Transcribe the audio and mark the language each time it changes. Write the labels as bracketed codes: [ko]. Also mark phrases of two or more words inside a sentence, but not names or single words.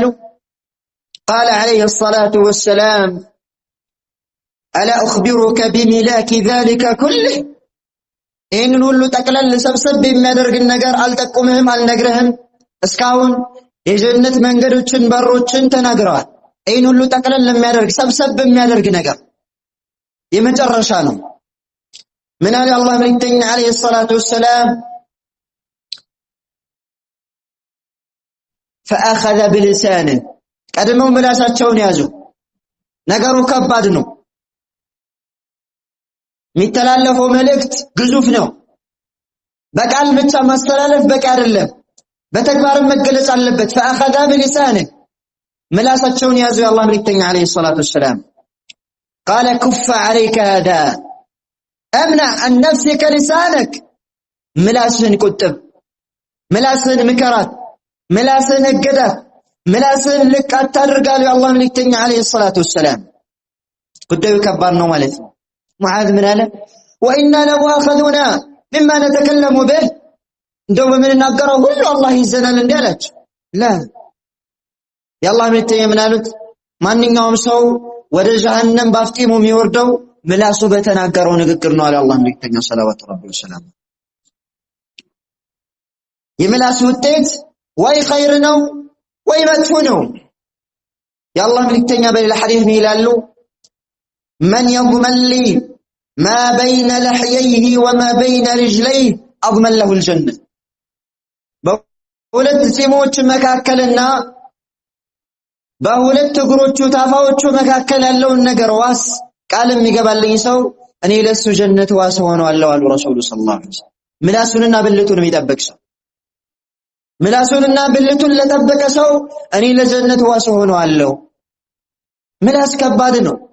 [ar] قال عليه الصلاة والسلام ألا أخبرك بملاك ذلك كله [am] ይህንን ሁሉ ጠቅለል ሰብሰብ የሚያደርግ ነገር አልጠቁምህም አልነግርህም? እስካሁን የጀነት መንገዶችን በሮችን ተናግረዋል። ይህን ሁሉ ጠቅለል የሚያደርግ ሰብሰብ የሚያደርግ ነገር የመጨረሻ ነው። ምን አለ አላህ መልእክተኛ [ar] عليه الصلاة والسلام فأخذ بلسانه [am] ቀድመው ምላሳቸውን ያዙ። ነገሩ ከባድ ነው። የሚተላለፈው መልእክት ግዙፍ ነው። በቃል ብቻ ማስተላለፍ በቂ አይደለም፣ በተግባር መገለጽ አለበት። [ar] فأخذ بلسانه [am] ምላሳቸውን ያዙ የአላህ መልእክተኛ [ar] عليه الصلاة والسلام قال كف عليك هذا امنع عن نفسك لسانك [am] ምላስህን ቁጥብ፣ ምላስህን ምከራት፣ ምላስህን እገዳት፣ ምላስህን ልቅ አታድርጋሉ የአላህ መልእክተኛ [ar] عليه الصلاة والسلام። [am] ጉዳዩ ከባድ ነው ማለት ነው። ሙዓዝ ምን አለ? [ar] وإنا لمؤاخذون مما نتكلم به [am] እንደው በምንናገረው ሁሉ አላህ ይዘናል እንዴ አላቸው። ላ የአላህ መልእክተኛ ምን አሉት? ማንኛውም ሰው ወደ ጀሃነም ባፍጢሙ የሚወርደው ምላሱ በተናገረው ንግግር ነው አለ አላህ መልእክተኛ [ar] صلى الله عليه وسلم። [am] የምላስ ውጤት ወይ ኸይር ነው ወይ መጥፎ ነው። የአላህ መልእክተኛ በሌላ ሐዲስ ምን ይላሉ? [ar] من يضمن لي ما بين لحييه وما بين رجليه أضمن له الجنة [am] በሁለት ጺሞች መካከልና በሁለት እግሮቹ ታፋዎቹ መካከል ያለውን ነገር ዋስ ቃል የሚገባልኝ ሰው እኔ ለሱ ጀነት ዋስ ሆነዋለሁ አሉ ረሱሉ [ar] صلى الله عليه وسلم። [am] ምላሱንና ብልቱን የሚጠብቅ ሰው ምላሱንና ብልቱን ለጠበቀ ሰው እኔ ለጀነት ዋስ ሆነዋለሁ። ምላስ ከባድ ነው።